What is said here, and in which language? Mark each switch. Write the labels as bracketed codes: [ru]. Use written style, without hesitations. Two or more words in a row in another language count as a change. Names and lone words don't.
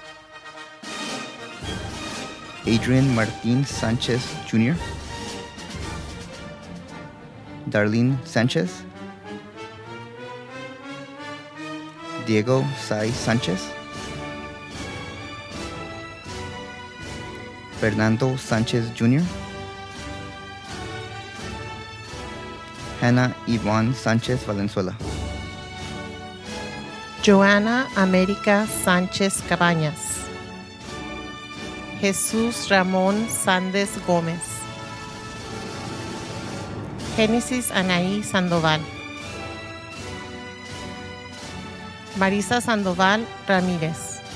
[es] Adrian Martin Sanchez Jr., Darlene Sanchez, Diego Sai Sanchez, Fernando Sanchez Jr., Hannah Yvonne Sanchez Valenzuela, Joana América Sánchez Cabañas, Jesús Ramón Sández Gómez, Génesis Anaí Sandoval, Marisa Sandoval Ramírez,